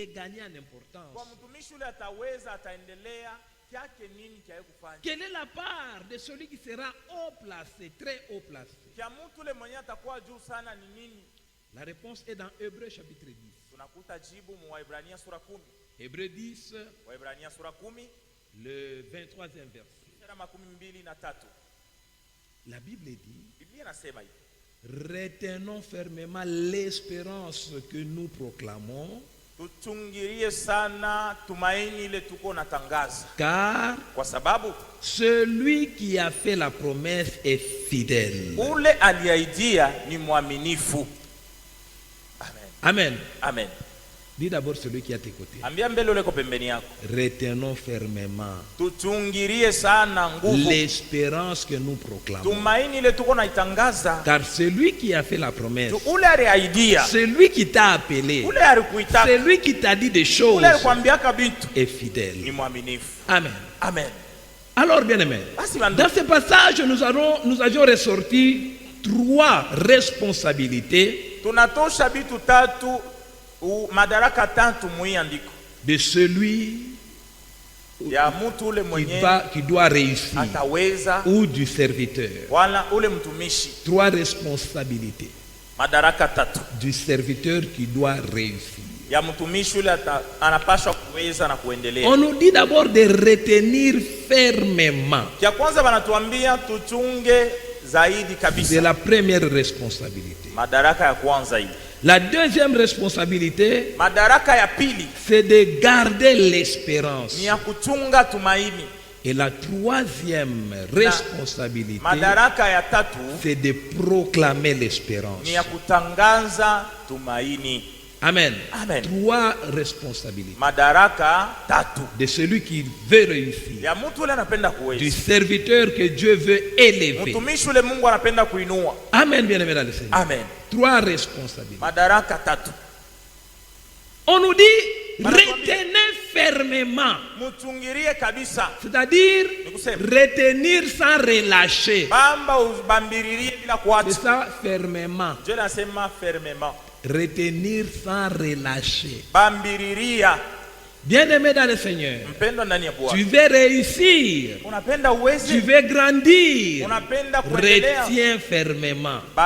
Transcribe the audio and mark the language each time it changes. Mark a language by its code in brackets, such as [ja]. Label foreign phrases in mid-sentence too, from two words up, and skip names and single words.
[fr] est gagné en importance. [sw] Kwa mtumishi ule ataweza ataendelea kiake nini kiaye kufanya? [fr] Quelle est la part de celui qui sera haut placé, très haut placé? [sw] Kia mtu ule mwenye atakuwa juu sana ni nini? [fr] La réponse est dans Hébreux chapitre 10. [sw] Tunakuta jibu mu Waebrania sura 10. [fr] Hébreux 10, [sw] Waebrania sura 10, [fr] le 23e verset. La Bible dit, [sw] Biblia inasema hivi: [fr] retenons fermement l'espérance que nous proclamons, [sw] tuchungirie sana tumaini ile tuko natangaza, [fr] car [sw] kwa sababu [fr] celui qui a fait la promesse est fidèle. [sw] Ule aliaidia ni mwaminifu. [fr] Amen. [sw] Amen. Amen. [fr] Dis d'abord celui qui est à tes côtés. [sw] Ambia mbele ule ko pembeni yako. [fr] Retenons fermement [sw] tuchungirie sana nguvu [fr] l'espérance que nous proclamons, [sw] tumaini ile tuko naitangaza, [fr] car celui qui a fait la promesse, [sw] ule aliaidia, [fr] celui qui t'a appelé, [sw] ule alikuita, [fr] celui qui t'a dit des choses, [sw] ule alikwambiaka bintu [fr] est fidèle. [sw] ni mwaminifu. [fr] Amen. [sw] Amen. [fr] Alors bien aimé, dans ce passage nous avions ressorti 3 responsabilités [sw] tunatosha bitu tatu madaraka tatu muiandiko [fr] de celui [sw] ya mtu ule mwenye [fr] qui doit réussir [sw] ataweza [fr] ou du serviteur. [sw] wala ule mtumishi. [fr] 3 responsabilités [sw] madaraka tatu [fr] du serviteur qui doit réussir. [sw] Ya mtumishi ule anapaswa kuweza na kuendelea. [fr] On nous dit d'abord de retenir fermement. [sw] Kia kwanza wanatuambia tuchunge zaidi kabisa. [fr] C'est la première responsabilité. [sw] Madaraka ya kwanza hii. [fr] La deuxième responsabilité, [sw] madaraka ya pili, [fr] c'est de garder l'espérance. [sw] Ni ya kuchunga tumaini. [fr] Et la troisième responsabilité, [sw] madaraka ya tatu, [fr] c'est de proclamer l'espérance. [sw] Ni ya kutangaza tumaini. [fr] Amen. [sw] Amen. [fr] 3 responsabilités. [sw] Madaraka tatu. [fr] De celui qui veut réussir. [sw] Ya mtu ule anapenda kuweza. [fr] Du serviteur que Dieu veut élever. [sw] Mtumishi ule Mungu anapenda kuinua. [fr] Amen, bien aimé dans le Seigneur. [sw] Amen. [fr] 3 responsabilités. [sw] Madaraka tatu. [fr] On nous dit retenez fermement. [sw] Muchungirie kabisa. [fr] C'est-à-dire retenir sans relâcher. [sw] Bamba ubambiririe bila kuacha. [fr] C'est ça, fermement. [sw] Je nasema fermement. [fr] Retenir sans relâcher. [sw] Bambiriria. [fr] Bien-aimé dans le Seigneur, tu veux réussir, tu veux grandir, retiens fermement.